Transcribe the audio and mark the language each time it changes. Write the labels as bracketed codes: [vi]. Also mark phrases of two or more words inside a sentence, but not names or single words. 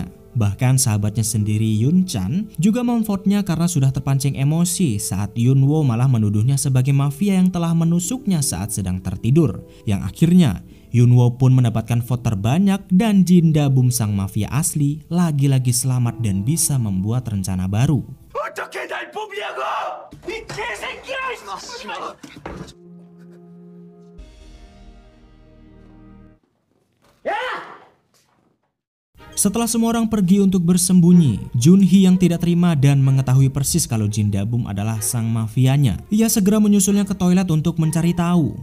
[id] Bahkan sahabatnya sendiri Yunchan juga memvote-nya karena sudah terpancing emosi saat Yunwo malah menuduhnya sebagai mafia yang telah menusuknya saat sedang tertidur. Yang akhirnya Yunwo pun mendapatkan vote terbanyak dan Jindabum sang mafia asli lagi-lagi selamat dan bisa membuat rencana baru. [ko] 어떻게 날 뽑냐고! 이 개새끼야! [id] Setelah semua orang pergi untuk bersembunyi, Junhee yang tidak terima dan mengetahui persis kalau Jindabum adalah sang mafianya, ia segera menyusulnya ke toilet untuk mencari tahu.